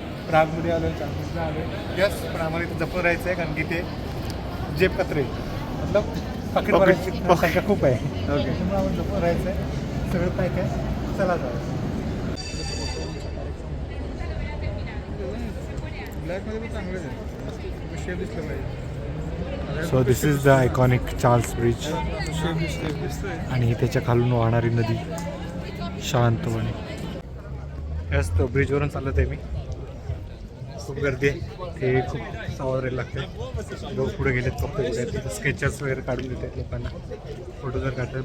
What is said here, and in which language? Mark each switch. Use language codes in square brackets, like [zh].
[mr] प्रागमध्ये आलो चार्ल्स ब्रिजला आलो. यस. पण आम्हाला इथे जपून राहायचं आहे कारण की ते जेब कचरे मतलब पाकिट भरायची संख्या खूप आहे. ओके. त्यामुळे आम्हाला जपून राहायचं आहे. सगळं पॅक आहे. चला जाऊ. ब्लॅकमध्ये पण चांगलं आहे. शेप दिसलं पाहिजे. [en] So this is the iconic Charles bridge. [mr] आणि त्याच्या खालून वाहणारी नदी शांतपणे. यस. तो ब्रिजवरून चालत आहे मी. खूप गर्दी आहे, ते खूप सावध राहायला लागते. लोक पुढे गेलेत, कपडे कुठे आहेत, स्केचर्स वगैरे काढून देत आहेत लोकांना, फोटो जर काढतात.